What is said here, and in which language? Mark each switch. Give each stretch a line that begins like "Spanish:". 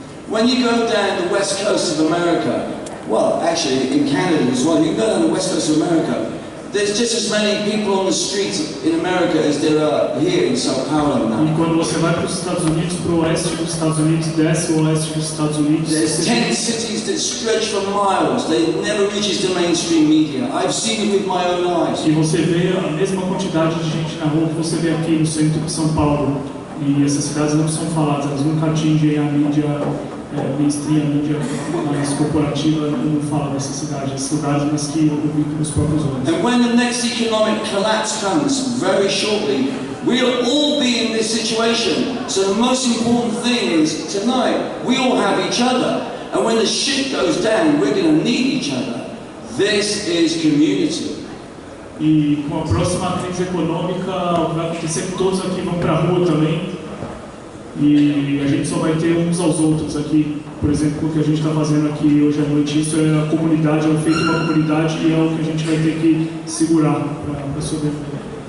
English: When you go down the west coast of America, well, actually in Canada as well, you go down the west coast of America, there's just as many people on the streets in America as there are here in São Paulo now.
Portuguese: E quando você vai para os Estados Unidos, para o oeste dos Estados Unidos, desce o oeste dos Estados Unidos,
English: There's 10 cities that stretch for miles. They never reaches the mainstream media. I've seen it with my own eyes.
Portuguese: e você vê a mesma quantidade de gente na rua que você vê aqui no centro de São Paulo. E essas cidades não são faladas, elas nunca atingem a mídia mainstream, a mídia mais corporativa, não fala dessas cidades, esses lugares, mas que eu vi com os próprios olhos.
English: And when the next economic collapse comes very shortly, we'll all be in this situation. So the most important thing is tonight we all have each other. And when the shit goes down, we're going to need each other. This is community.
Portuguese: E com a próxima crise econômica, vai acontecer que todos aqui vão para a rua também. E a gente só vai ter uns aos outros aqui. Por exemplo, o que a gente está fazendo aqui hoje à noite, isso é a comunidade, é o feito da comunidade e é o que a gente vai ter que segurar para sobreviver.